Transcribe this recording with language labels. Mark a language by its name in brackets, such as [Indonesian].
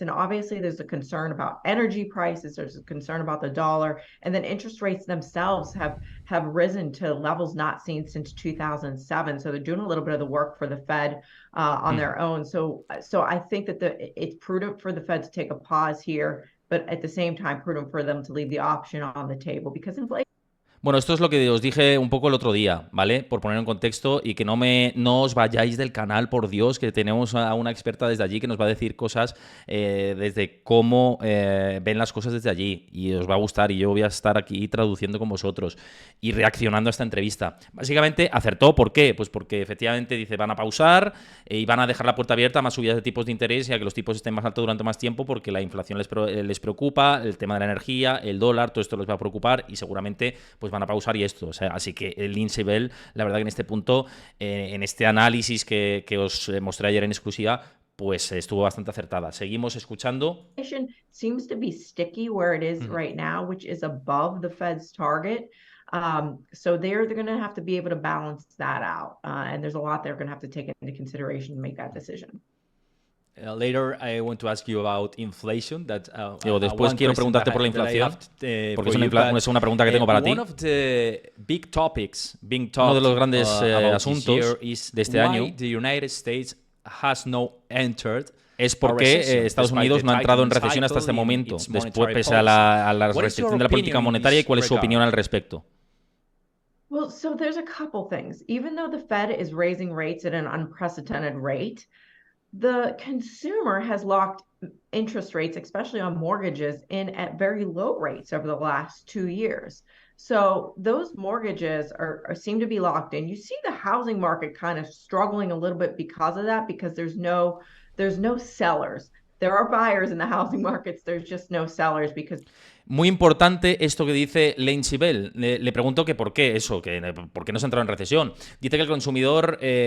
[English] And obviously there's a concern about energy prices, there's a concern about the dollar, and then interest rates themselves have risen to levels not seen since 2007. So they're doing a little bit of the work for the Fed on their own. So I think that it's prudent for the Fed to take a pause here, but at the same time, prudent for them to leave the option on the table because inflation. [Spanish] Bueno, esto es lo que os dije un poco el otro día, ¿vale? Por poner en contexto y que no os vayáis del canal, por Dios, que tenemos a una experta desde allí que nos va a decir cosas desde cómo ven las cosas desde allí y os va a gustar y yo voy a estar aquí traduciendo con vosotros y reaccionando a esta entrevista. Básicamente acertó, ¿por qué? Pues porque efectivamente dice van a pausar y van a dejar la puerta abierta a más subidas de tipos de interés y a que los tipos estén más altos durante más tiempo porque la inflación les preocupa, el tema de la energía, el dólar, todo esto les va a preocupar y seguramente pues van a pausar y esto. O sea, así que Lindsey Bell, la verdad que en este punto, en este análisis que os mostré ayer en exclusiva, pues estuvo bastante acertada. Seguimos escuchando. [English] Seems to be sticky where it is right now, which is above the Fed's target. So they're going to have to be able to balance that out. And there's a lot they're going to have to take into consideration to make that decision. Later, I want to ask you about inflation. [Spanish] Después quiero preguntarte por la inflación, porque es una pregunta que tengo para ti. [English] One of the big topics being talked [Spanish] Uno de los grandes asuntos [English] is [Spanish] de este año [English] the United States has not entered [Spanish] es porque Estados Unidos no ha entrado en recesión hasta este momento, después pese a la restricción de la política monetaria. ¿Y cuál es su opinión al respecto? [English] Well, so there's a couple things. Even though the Fed is raising rates at an unprecedented rate, the consumer has locked interest rates, especially on mortgages, in at very low rates over the last 2 years. So those mortgages seem to be locked in. You see the housing market kind of struggling a little bit because of that, because there's no sellers. There are buyers in the housing markets, there's just no sellers because... [Spanish] Muy importante esto que dice Lindsey Bell. Le pregunto que por qué eso, por qué no se ha entrado en recesión. Dice que el consumidor...